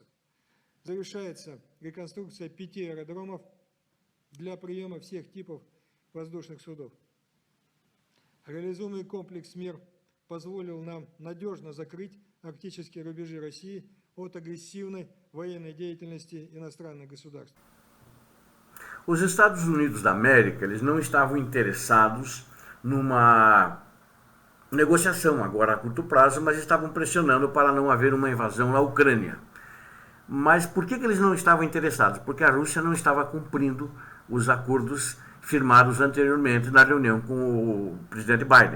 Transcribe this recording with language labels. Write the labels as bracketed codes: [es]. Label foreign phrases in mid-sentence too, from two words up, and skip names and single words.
[ru] Завершается реконструкция 5 аэродромов для приема всех типов воздушных судов. Реализуемый комплекс мер позволил нам надежно закрыть арктические рубежи России от agressivной военной деятельности иностранных государств. [pt] Os Estados Unidos da América, eles não estavam interessados numa negociação agora a curto prazo, mas estavam pressionando para não haver uma invasão na Ucrânia. Mas por que eles não estavam interessados? Porque a Rússia não estava cumprindo os acordos firmados anteriormente na reunião com o presidente Biden.